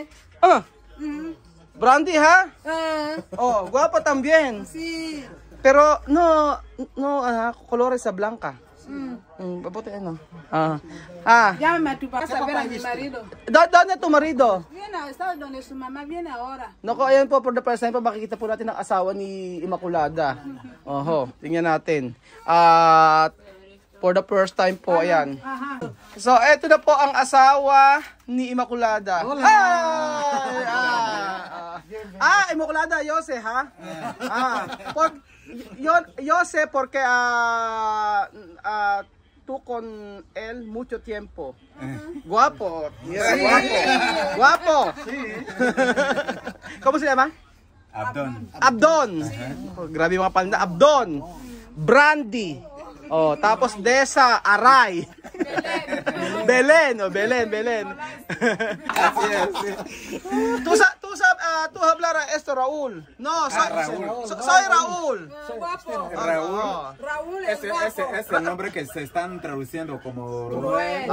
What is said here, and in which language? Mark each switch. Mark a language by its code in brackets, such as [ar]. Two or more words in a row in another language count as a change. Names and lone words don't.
[es] Brandy, ¿ha? Oh, guapa también. Sí. Pero no colores a blanca. [tl] Paputi ano? [es] Llámame a tu papá a ver a mi marido. ¿Dónde tu marido? Viene a Estado donde su mamá viene ahora. [tl] Naku, ayan po, [en] for the first time [tl] po, makikita po natin ang asawa ni Immaculada. Oho, tingnan natin. [en] For the first time [tl] po, ayan. So, eto na po ang asawa ni Immaculada. Immaculada, Jose, ha? [es] Jose, porque tú con él mucho tiempo. Guapo, mira, sí. Guapo. Sí. ¿Cómo se llama? Abdon. [tl] Oh, grabe yung mga palda. Abdon. Brandy. Oh, tapos Desa, Aray. Belén. Belén. [es] Tú hablar a esto, Raúl. No, soy Raúl. Guapo. Raúl es es el nombre que se están traduciendo como Roel.